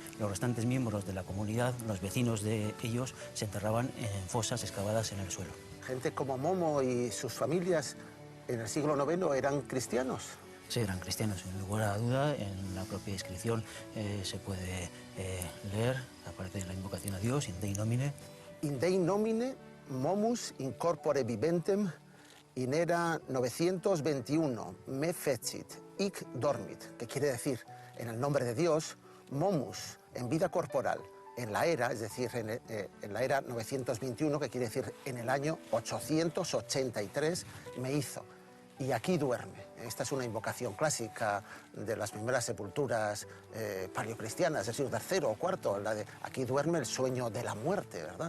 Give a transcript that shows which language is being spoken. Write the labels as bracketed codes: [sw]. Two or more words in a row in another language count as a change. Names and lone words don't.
[es] Los restantes miembros de la comunidad, los vecinos de ellos, se enterraban en fosas excavadas en el suelo. Gente como Momo y sus familias en el siglo IX eran cristianos. Sí, eran cristianos, sin lugar a duda. En la propia inscripción se puede leer, aparece la invocación a Dios, [la] in Dei Nomine. In Dei Nomine, Momus in corpore viventem, in era 921, me fecit, hic dormit, [es] que quiere decir, en el nombre de Dios, Momus, en vida corporal, en la era, es decir, en la era 921, que quiere decir en el año 883, me hizo. Y aquí duerme. Esta es una invocación clásica de las primeras sepulturas paleocristianas, del siglo III o IV, la de aquí duerme el sueño de la muerte, ¿verdad?